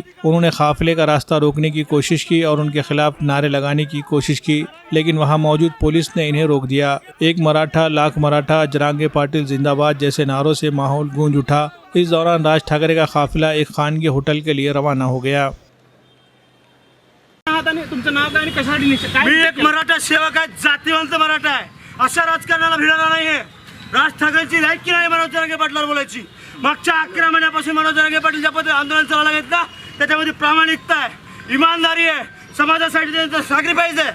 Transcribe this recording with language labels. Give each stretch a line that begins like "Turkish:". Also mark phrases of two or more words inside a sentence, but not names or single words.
Urdu: انہوں نے قافلے کا راستہ روکنے کی کوشش کی اور ان کے خلاف نعرے لگانے کی کوشش کی، لیکن وہاں موجود پولیس نے انہیں روک دیا۔ ایک مراٹھا لاکھ مراٹھا، جرانگے پاٹل زندہ باد جیسے نعروں سے ماحول گونج اٹھا۔ اس دوران راج ٹھاکرے کا قافلہ ایک خانگی ہوٹل کے لیے روانہ ہو گیا۔
Marathi: मी एक मराठा सेवक आहे, जातीवंत मराठा आहे, अशा राजकारणाला भिडणार नाही आहे। राज ठाकरेंची लायकी नाही मनोज जरांगे पाटलावर बोलायची। मागच्या 11 महिन्यापासून मनोज जरांगे पाटील ज्या पद्धतीने आंदोलन चालवलं घेतलं त्याच्यामध्ये प्रामाणिकता आहे, इमानदारी आहे, समाजासाठी त्यांचं सॅक्रिफाईस आहे।